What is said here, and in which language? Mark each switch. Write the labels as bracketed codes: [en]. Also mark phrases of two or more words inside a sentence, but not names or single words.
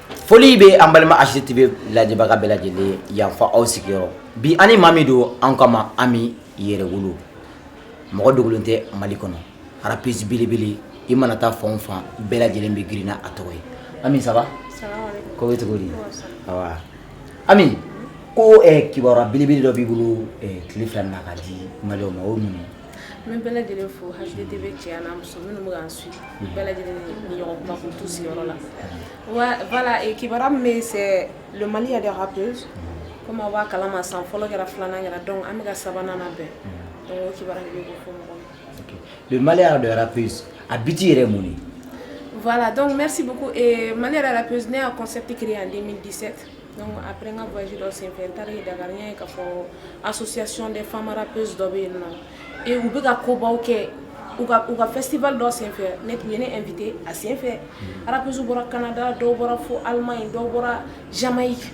[bm] foli be an balima HDTV lajɛbaga bɛɛ lajɛlen yanfa aw sigiyɔrɔ bi ani maa min don an kama Ami Yɛrɛwolo mɔgɔ dogolen tɛ Mali kɔnɔ rappeuse belebele i mana taa fan o fan bɛɛ lajɛlen bɛ girinna a tɔgɔ ye Ami [fr] ça va [bm] ko bɛ cogo di awa Ami ko kibaruya belebele dɔ b'i bolo tile fila na ka di Maliyɛnw ma o mun ye Min bɛɛ lajɛlen fo HDTV cɛ n'a muso minnu bɛ k'an suivre bɛɛ lajɛlen ni ɲɔgɔn kuma k'u to sigiyɔrɔ la voilà kibaruya min bɛ [fr] c'est le Mali a des rappeuses comme [bm] aw b'a kalama san fɔlɔ kɛra filanan kɛra donc an bɛ ka sabanan labɛn donc o kibaruya de bɛ k'o fɔ mɔgɔw ye. [fr] Le Mali a des rappeuses [bm] a biti yɛrɛ mun ye. [fr] Voilà donc merci beaucoup et Mali a des rappeuses ne y'a concept créé en 2017. Donc après un voyage dans Saint-Pierre, Dakar, il y a une association des femmes rappeuses et où il y a un festival dans Saint-Pierre. Nous sommes invités à Saint-Pierre. Rappeuses au Canada, au Allemagne, au Jamaïque.